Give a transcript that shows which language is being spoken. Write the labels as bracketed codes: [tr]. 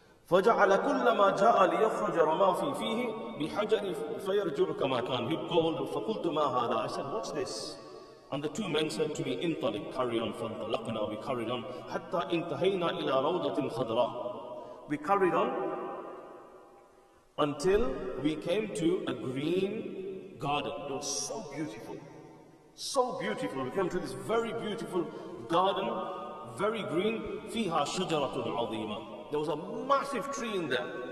[ar] فجعل كلما جاء ليخرج رمى في فيه بحجر فيرجع كما كان. [en] He'd go, [ar] فقلت ما هذا. [en] I said, what's this? And the two men said to me, [ar] انطلق, [en] carry on. [ar] فانطلقنا, [en] we carried on [ar] حتى انتهينا إلى روضة خضراء. [en] We carried on until we came to a green garden. It was so beautiful, so beautiful. We came to this very beautiful garden, very green. [ar] فيها شجرة عظيمة. [en] There was a massive tree in there.